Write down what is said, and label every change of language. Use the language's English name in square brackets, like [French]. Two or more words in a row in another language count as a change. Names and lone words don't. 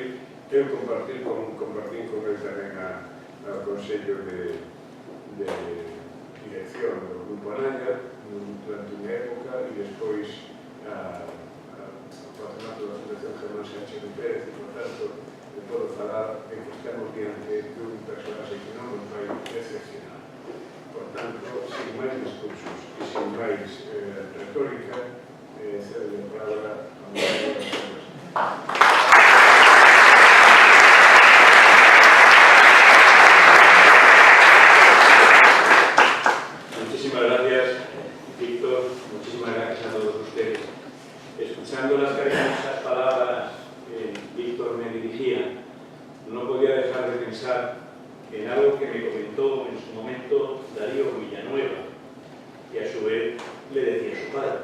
[Galician] Eu compartín [Spanish] con él [Galician] tamén ao Consello de Dirección do Grupo Anaya durante unha época e despois o patronato da Fundación Germán Sánchez Pérez e, por tanto, de podo falar de que estamos diante dun personaxe que non nos vai decepcionar. Por tanto, sin máis discursos e sin máis retórica, cedo a palabra a María de Santos. [Spanish] Escuchando las cariñosas palabras que Víctor me dirigía, no podía dejar de pensar en algo que me comentó en su momento Darío Villanueva, que a su vez le decía a su padre.